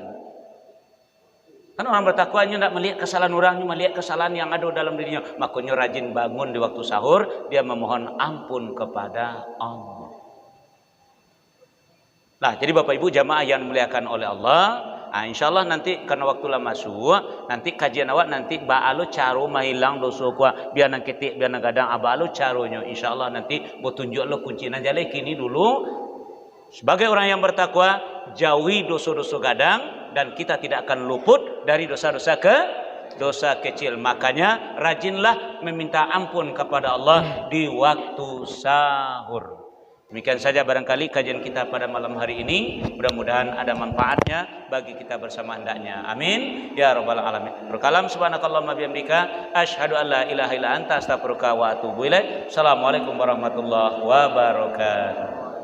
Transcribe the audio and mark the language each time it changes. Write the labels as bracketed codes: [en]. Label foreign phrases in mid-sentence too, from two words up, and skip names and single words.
[id] Karena orang bertakwanya tidak melihat kesalahan orangnya, melihat kesalahan yang ada dalam dirinya. Makanya rajin bangun di waktu sahur, dia memohon ampun kepada Allah. Nah, jadi Bapak Ibu jamaah yang dimuliakan oleh Allah, insyaallah nanti karena waktu lama masuk, nanti kajian awak nanti [min] ba'alu caro mahilang dosa kuah, biar nang ketik, biar nang gadang, ba'alu caronya. [id] Insyaallah nanti mau tunjuk lo kuncinya jale kini dulu. Sebagai orang yang bertakwa, jauhi dosa-dosa gadang dan kita tidak akan luput dari dosa-dosa kecil. Makanya rajinlah meminta ampun kepada Allah di waktu sahur. Demikian saja barangkali kajian kita pada malam hari ini. Mudah-mudahan ada manfaatnya bagi kita bersama hendaknya. [ar] آمين يا رب العالمين. Berkalam سبحانك اللهم بحمدك أشهد أن لا إله إلا أنت أستغفرك وأتوب إليك. السلام عليكم ورحمة الله وبركاته.